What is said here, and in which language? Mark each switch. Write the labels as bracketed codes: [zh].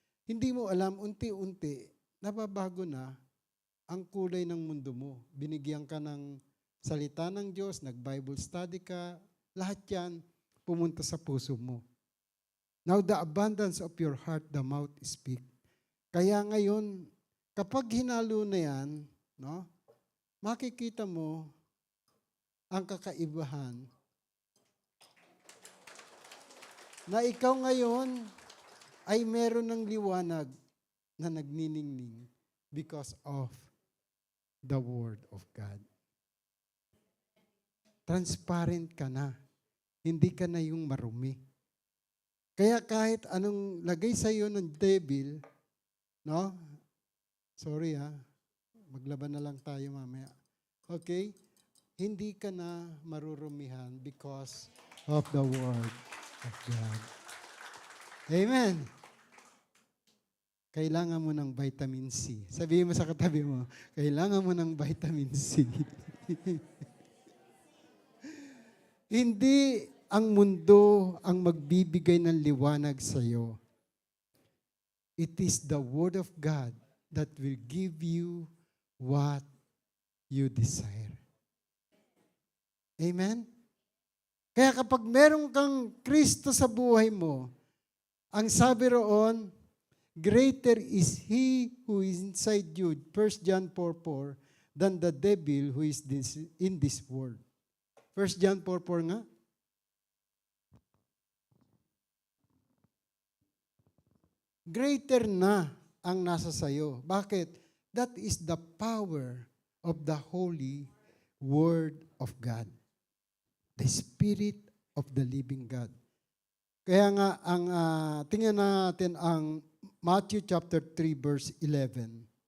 [tl] Hindi mo alam, unti-unti, nababago na ang kulay ng mundo mo. Binigyan ka ng salita ng Diyos, nag-Bible study ka, lahat yan pumunta sa puso mo. [en] Now, the abundance of your heart, the mouth speak. [tl] Kaya ngayon, kapag hinalo na yan, makikita mo ang kakaibahan na ikaw ngayon ay meron ng liwanag na nagniningning [en] because of the Word of God. [tl] Transparent ka na. Hindi ka na yung marumi. Kaya kahit anong lagay sa iyo ng devil, sorry maglaban na lang tayo mamaya. [en] Okay? [tl] Hindi ka na marurumihan [en] because of the Word of God. [tl] Amen. Kailangan mo ng vitamin C. Sabihin mo sa katabi mo, kailangan mo ng vitamin C. Hindi ang mundo ang magbibigay ng liwanag sa iyo. [en] It is the Word of God that will give you what you desire. Amen? [tl] Kaya kapag meron kang Kristo sa buhay mo, ang sabi roon, [en] greater is He who is inside you, [tl] 1 John 4:4, [en] than the devil who is in this world. [tl] 1 John 4:4 nga. Greater na ang nasa sayo. Bakit? [en] That is the power of the Holy Word of God. The Spirit of the living God. [tl] Kaya nga, tingnan natin ang Matthew chapter 3 verse 11.